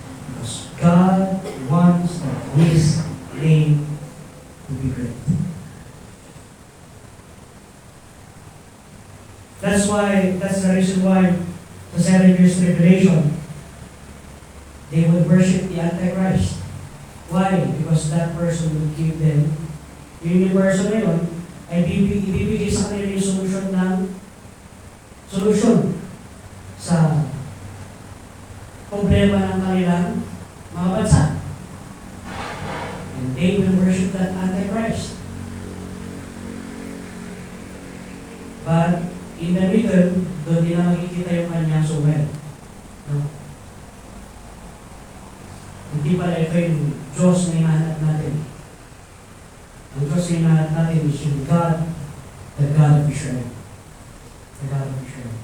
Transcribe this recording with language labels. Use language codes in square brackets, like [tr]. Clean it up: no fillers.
[en] Because God wants His name to be great. That's the reason why the 7 years tribulation, they would worship the Antichrist. Why? Because that person would give them, [tl] yung person na yun, ay ibibigay sa kanila yung solusyon sa problema ng kanilang mga bansa. [en] And they will worship that Antichrist. But in the middle, [tl] doon din na makikita yung kanyang sungay. No? Hindi pala ito yung Diyos na hinahanap natin. Ang Diyos na hinahanap natin is yung God, [en] the God of Israel. [tl] The God of Israel.